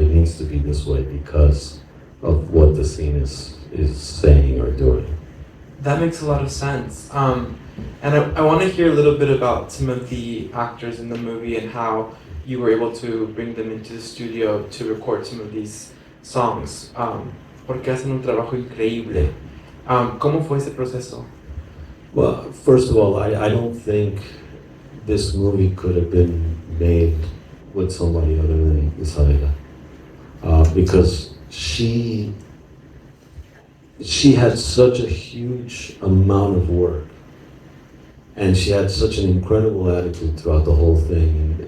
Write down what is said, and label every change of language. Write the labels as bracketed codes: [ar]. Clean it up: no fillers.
[en] It needs to be this way because of what the scene is saying or doing. That makes a lot of sense. And I want to hear a little bit about some of the actors in the movie and how you were able to bring them into the studio to record some of these songs. [es] Porque hacen un trabajo increíble. ¿Cómo fue ese proceso? [en] Well, first of all, I don't think this movie could have been made with somebody other than Isabella. Because she had such a huge amount of work, and she had such an incredible attitude throughout the whole thing.